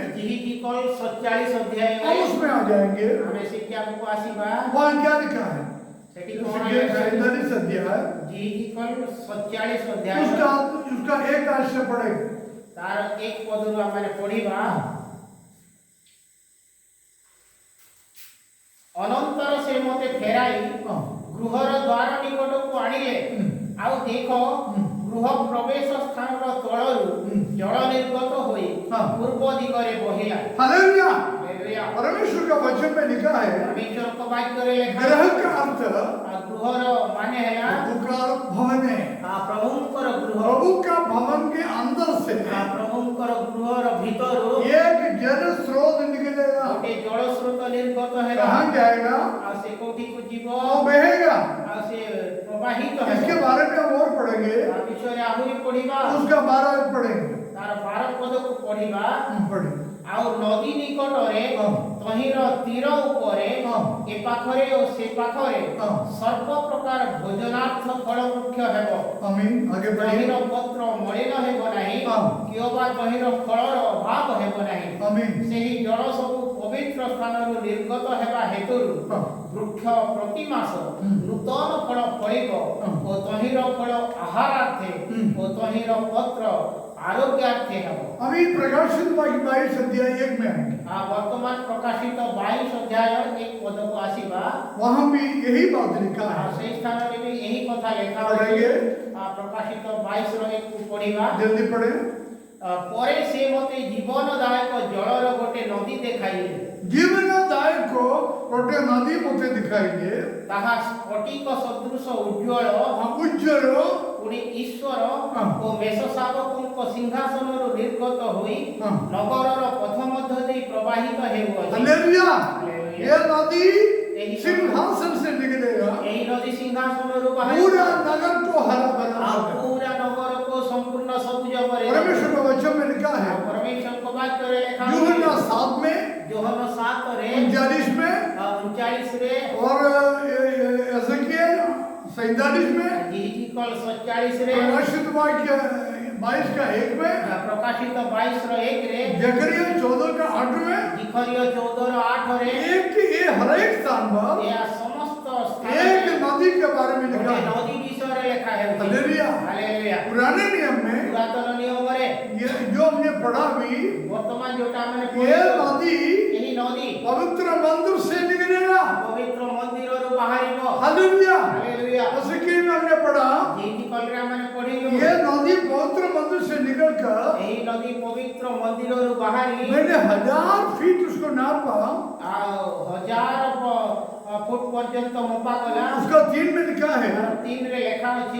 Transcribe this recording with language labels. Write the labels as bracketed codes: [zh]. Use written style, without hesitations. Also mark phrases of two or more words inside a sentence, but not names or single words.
[or] ଯିହିକି କଲ 47 [hi] हम [or] ଅଧ୍ୟାୟରେ [hi] उसमें आ जाएंगे। [or] ଆମେ ଶିକ୍ଷାକୁ ଆସିବା [hi] वहाँ क्या लिखा है? [or] ସେଠି କଣ एजेकिएल ଲେଖା ଅଛି [hi] 47 अध्याय [or] ଯିହିକି କଲ 47 ଅଧ୍ୟାୟ [hi] उसका एक आयत से पढ़ेंगे। [or] ତାର ଏକ ପଦରୁ ଆମେ ପଢିବା ଅନନ୍ତର ସେ ମୋତେ ଫେରାଇ ଗୃହର ଦ୍ୱାର ନିକଟକୁ ଆଣିଲେ ଆଉ ଦେଖ ଗୃହ ପ୍ରବେଶ ସ୍ଥାନର ତଳରୁ ଜଳ ନିର୍ଗତ ହୋଇ ପୂର୍ବ ଦିଗରେ ବହିଲା [hi] हालेलुया। [or] ହାଲେଲୁୟା [hi] परमेश्वर का वचन में लिखा है, [or] ପରମେଶ୍ୱରଙ୍କ ବାକ୍ୟରେ ଲେଖା [hi] ग्रह का अर्थ [or] ଗୃହର ମାନେ ହେଲା [hi] प्रभु का भवन है। [or] ପ୍ରଭୁଙ୍କର ଗୃହ [hi] प्रभु का भवन के अंदर से [or] ପ୍ରଭୁଙ୍କର ଗୃହର ଭିତରୁ [hi] एक जल स्रोत निकलेगा। [or] ଗୋଟେ ଜଳ ସ୍ରୋତ ନିର୍ଗତ ହେଲା [hi] कहाँ जाएगा? [or] ଆଉ ସେ କୋଉଠିକୁ ଯିବ [hi] वो बहेगा। [or] ଆଉ ସେ ପ୍ରବାହିତ [hi] इसके [or] ହେବ [hi] बारे में हम और पढ़ेंगे, [or] ତା ବିଷୟରେ ଆହୁରି ପଢିବା [hi] उसका 12 पढ़ेंगे। [or] ତାର 12 ପଦକୁ ପଢିବା [hi] पढ़ेंगे। [or] ଆଉ ନଦୀ ନିକଟରେ ତହିଁର ତୀର ଉପରେ ଏ ପାଖରେ ଓ ସେ ପାଖରେ ସର୍ବ ପ୍ରକାର ଭୋଜନାର୍ଥ ଫଳ ବୃକ୍ଷ ହେବ [hi] आमीन। आगे बढ़िए। [or] ତହିଁର ପତ୍ର ମଳିନ ହେବ ନାହିଁ କିମ୍ବା ତହିଁର ଫଳର ଅଭାବ ହେବ ନାହିଁ [hi] आमीन। [or] ସେହି ଜଳ ସବୁ ପବିତ୍ର ସ୍ଥାନରୁ ନିର୍ଗତ ହେବା ହେତୁରୁ ବୃକ୍ଷ ପ୍ରତି ମାସ ନୂତନ ଫଳ ଫଳିବ ଓ ତହିଁର ଫଳ ଆହାରାର୍ଥେ ଓ ତହିଁର ପତ୍ର ଆରୋଗ୍ୟାର୍ଥେ ହେବ [hi] अभी प्रकाशित वाक्य 22 अध्याय 1 में आएंगे। [or] ବର୍ତ୍ତମାନ ପ୍ରକାଶିତ 22 ଅଧ୍ୟାୟ 1 ପଦକୁ ଆସିବା [hi] वहां भी यही बात लिखा है। [or] ସେହି ସ୍ଥାନରେ ବି ଏହି କଥା ଲେଖା [hi] पढ़ेंगे, [or] ପ୍ରକାଶିତ 22ର 1 କୁ ପଢିବା [hi] जल्दी पढ़े। [or] ପରେ ସେ ମୋତେ ଜୀବନଦାୟକ ଜଳର ଗୋଟେ ନଦୀ ଦେଖାଇଲେ [hi] जीवनदायक को गोटे नदी मुझे दिखाई दे, [or] ତାହା ସ୍ଫଟିକ ସଦୃଶ ଉଜ୍ଜ୍ୱଳ [hi] उज्जवल [or] ପୁଣି ଈଶ୍ୱର ଓ ମେଷଶାବକଙ୍କ ସିଂହାସନରୁ ନିର୍ଗତ ହୋଇ ନଗରର ପଥ ମଧ୍ୟ ଦେଇ ପ୍ରବାହିତ ହେଉଅଛି [hi] हालेलुया। ये नदी सिंहासन से निकलेगा, [or] ଏହି ନଦୀ ସିଂହାସନରୁ ବାହାରି [hi] पूरा नगर को हरा भरा [or] ଆଉ [hi] करेगा। [or] ପୁରା ନଗରକୁ ସମ୍ପୂର୍ଣ୍ଣ ସବୁଜ କରିବ [hi] परमेश्वर का वचन में लिखा है, [or] ପରମେଶ୍ୱରଙ୍କ ବାକ୍ୟରେ ଲେଖା ଅଛି [hi] यूहन्ना 7 में [or] ଯୋହନ 7 ରେ [hi] 39 में [or] 39 ରେ [hi] और एजेकिएल 47 में, [or] ଜିହିଜିକଲ 47 ରେ [hi] प्रकाशित वाक्य 22 का 1 में, [or] ପ୍ରକାଶିତ 22 ର 1 ରେ [hi] जकरिया 14 का 8 में, [or] ଜିଖରିୟୋ 14 ର 8 ରେ [hi] एक ये हर एक स्थान पर [or] ଏହା ସମସ୍ତ [hi] एक [or] ସ୍ଥାନରେ [hi] नदी के बारे में लिखा [or] ଗୋଟେ [hi] है। [or] ନଦୀ ବିଷୟରେ ଲେଖା ହେଉଛି [hi] हालेलुया। [or] ହାଲେଲୁୟା [hi] पुराने नियम में [or] ପୁରାତନ ନିୟମରେ [hi] ये जो हमने पढ़ा भी, [or] ବର୍ତ୍ତମାନ ଯୋଉଟା ଆମେ [hi] ये [or] ପଢିଛୁ [hi] नदी [or] ଏହି ନଦୀ [hi] पवित्र मंदिर से निकलेगा। [or] ପବିତ୍ର ମନ୍ଦିରରୁ ବାହାରିବ [hi] हालेलुया। [or] ହାଲେଲୁୟା [hi] एजेकिएल में हमने पढ़ा, [or] ଜିହିଜିକଲରେ ଆମେ ପଢିଲୁ [hi] ये नदी पवित्र मंदिर से निकलकर [or] ଏହି ନଦୀ ପବିତ୍ର ମନ୍ଦିରରୁ ବାହାରି [hi] मैंने 1000 फीट उसको नापा, [or] ଆଉ 1000 ଫୁଟ ପର୍ଯ୍ୟନ୍ତ ମପା କଲା [hi] उसका 3 में लिखा है। [or] 3 ରେ ଲେଖା ଅଛି